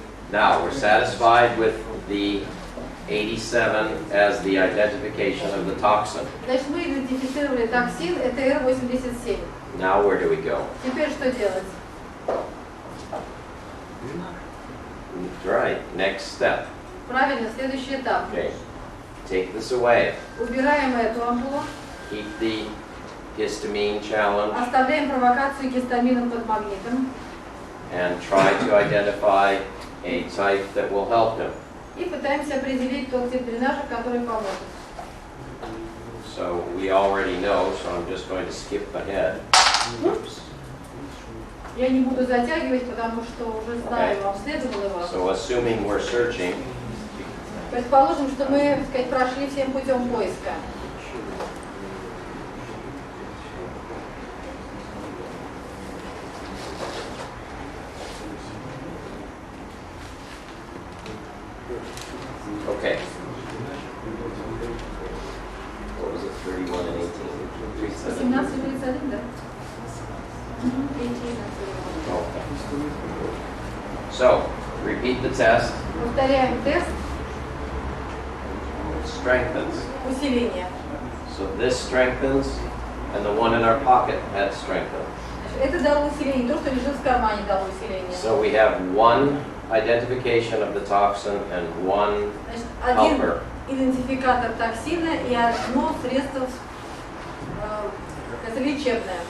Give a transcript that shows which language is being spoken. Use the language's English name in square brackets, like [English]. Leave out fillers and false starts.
[English] Now, we're satisfied with the 87 as the identification of the toxin. [Russian] Значит, мы идентифицировали токсин, это R87. [English] Now, where do we go? [Russian] Теперь что делать? [English] Right, next step. [Russian] Правильно, следующий этап. [English] Okay. Take this away. [Russian] Убираем эту ампулу, [English] Keep the histamine challenge [Russian] оставляем провокацию гистамином под магнитом [English] and try to identify a type that will help him. [Russian] и пытаемся определить тот тип дренажа, который поможет. [English] So we already know, so I'm just going to skip ahead. Oops. [Russian] Я не буду затягивать, потому что уже знаю, вам следовало его. [English] So assuming we're searching, [Russian] Предположим, что мы, так сказать, прошли всем путем поиска. [English] okay. What was it, 31 and 18? 37? [Russian] 17-31, да? [English] Okay. So, repeat the test. [Russian] Повторяем тест, [English] It strengthens. [Russian] усиление. [English] So this strengthens, and the one in our pocket had strengthened. [Russian] Это дало усиление, то, что лежит в кармане, дало усиление. [English] So we have one identification of the toxin and one [Russian] Значит, один [English] helper. [Russian] идентификатор токсина и одно средство это лечебное.